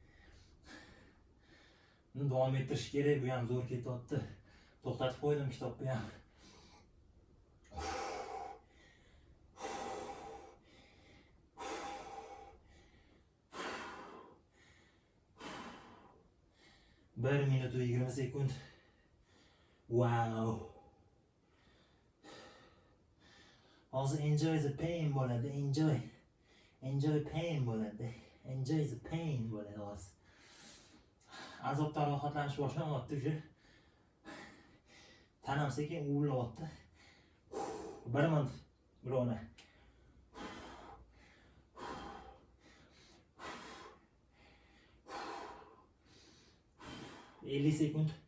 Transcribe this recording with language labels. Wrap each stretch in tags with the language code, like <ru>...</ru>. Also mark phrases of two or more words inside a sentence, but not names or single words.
<uz>Buni davom ettirish kerak, bu ham zo'r ketyapti. To'xtatib qo'ydim kitobni ham. Bir minut 20 sekund. Wow.</uz> <en>Also enjoy the pain bo'ladi, enjoy pain bo'ladi, enjoy the pain</en> <uz>bo'ladi hozir. Azobdan rohatlanish boshlanyapti уже. Tanam sekin uvilyapti. Bir minut birovni. Elli sekund.</uz>